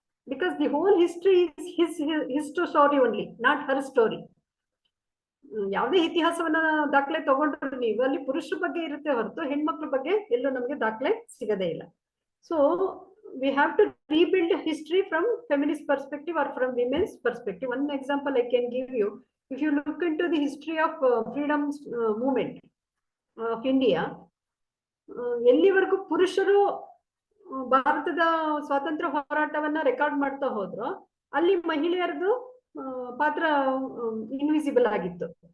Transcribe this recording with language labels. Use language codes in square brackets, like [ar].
[en] Because the whole history is his story only, not her story. [kn] ಯಾವುದೇ ಇತಿಹಾಸವನ್ನ ದಾಖಲೆ ತಗೊಂಡ್ರು ನೀವು, ಅಲ್ಲಿ ಪುರುಷರ ಬಗ್ಗೆ ಇರುತ್ತೆ ಹೊರತು ಹೆಣ್ಮಕ್ಳ ಬಗ್ಗೆ ಎಲ್ಲೂ ನಮಗೆ ದಾಖಲೆ ಸಿಗದೇ ಇಲ್ಲ. [en] So we have to rebuild history from feminist perspective or from women's perspective. One example I can give you, if you look into the history of freedom movement of India, [kn] ಎಲ್ಲಿವರೆಗೂ ಪುರುಷರು ಭಾರತದ ಸ್ವಾತಂತ್ರ್ಯ ಹೋರಾಟವನ್ನ ರೆಕಾರ್ಡ್ ಮಾಡ್ತಾ ಹೋದ್ರು, ಅಲ್ಲಿ ಮಹಿಳೆಯರದು ಪಾತ್ರ invisible ಆಗಿತ್ತು.